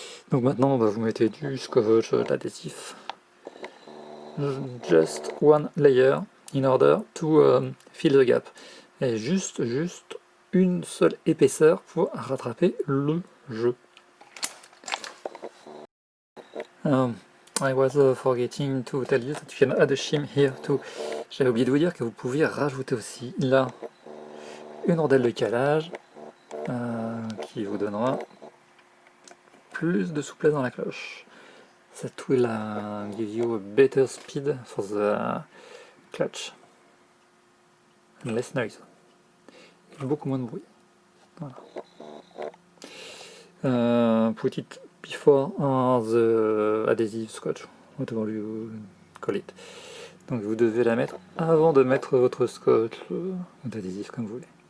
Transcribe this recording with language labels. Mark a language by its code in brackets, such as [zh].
[fr] Donc maintenant, vous mettez du scotch, d'adhésif. [en] Just one layer in order to fill the gap. [fr] Et juste une seule épaisseur pour rattraper le jeu. [en] I was forgetting to tell you that you can add a shim here too. [fr] J'avais oublié de vous dire que vous pouviez rajouter aussi là une rondelle de calage qui vous donnera plus de souplesse dans la cloche. [en] That will give you a better speed for the clutch and less noise. [fr] Et beaucoup moins de bruit. Voilà. [en] Put it before the adhesive scotch, whatever you call it. [fr] Donc vous devez la mettre avant de mettre votre scotch d'adhésif comme vous voulez.